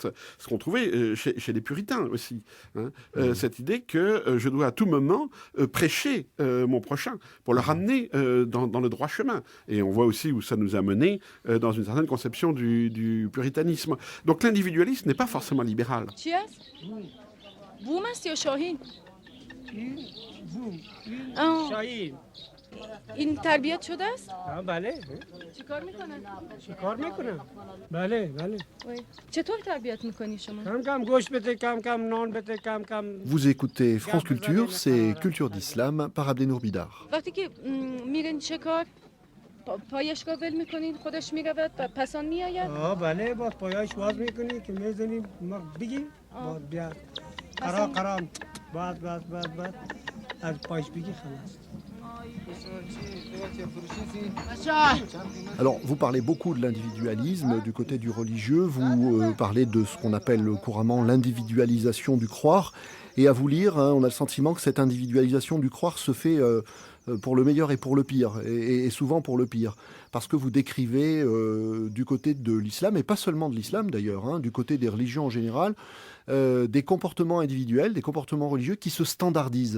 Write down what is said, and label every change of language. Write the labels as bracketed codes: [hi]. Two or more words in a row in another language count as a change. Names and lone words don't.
[fr] Ce qu'on trouvait chez les puritains aussi. Cette idée que je dois à tout moment prêcher mon prochain pour le ramener dans le droit chemin. Et on voit aussi où ça nous a mené dans une certaine conception du puritanisme. Donc l'individualisme n'est pas forcément libéral. [fa] چی است؟ بوم است یا شاهین؟ این بوم این آه. شاهین این تربیت شده است؟ بله چیکار میکنن؟ کار میکنم بله چطور تربیت میکنی شما؟ کم کم گوش بده کم کم نان بده کم کم [fr] Vous écoutez France Culture, c'est Culture d'Islam par Abdenour Bidar. [fa] وقتی که میرین شکار پایش را ول میکنین خودش میرود و پسان میآید؟ بله با پایش باز میکنی که میزنی ما بگی بعد بیا قرام بعد از پایش بگی خلاص. [fr] Alors, vous parlez beaucoup de l'individualisme du côté du religieux, vous parlez de ce qu'on appelle couramment l'individualisation du croire, et à vous lire, on a le sentiment que cette individualisation du croire se fait pour le meilleur et pour le pire, et souvent pour le pire, parce que vous décrivez du côté de l'islam, et pas seulement de l'islam d'ailleurs, du côté des religions en général, des comportements individuels, des comportements religieux qui se standardisent.